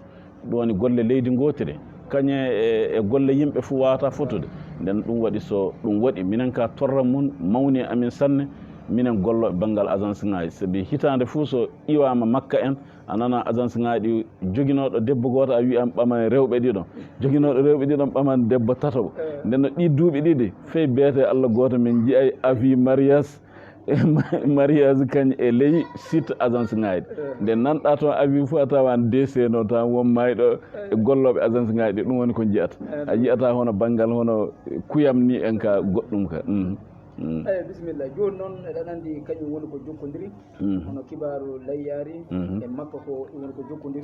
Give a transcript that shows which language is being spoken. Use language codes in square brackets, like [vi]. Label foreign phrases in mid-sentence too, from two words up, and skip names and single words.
[ff] ɗum woni golle leydi gotiri kañe e golle yimɓe fuu wawata fotude nden ɗum waɗi so ɗum waɗi minen ka torra mum mawni amin sanne minen golloɓe banggal agence ngaji saabi hitande fuu so iwama makka en a nana agence ngaji ɗi joguinoɗo debbo goto a wiyam ɓamani rewɓe ɗiɗon joguinoɗo rewɓe ɗiɗon ɓamani debbo tataɓo nden no ɗi duuɓi ɗiɗi fey beete Allah goto min jiyay [fr] avis mariage [ff] mariage kañ e ley site agence ngaji nde nanɗa toon avis fo a tawan DC no tan won mayɗo e golloɓe agence ngaji ɗi ɗum woni ko jiyata a yiyata hono banggal hono kuyam ni en ka goɗɗum ka eyi bisimilla joni noon eɗen andi kañum woni ko jokkodiri hono kibaru layyari e makka ko ɗum woni ko jokkodiri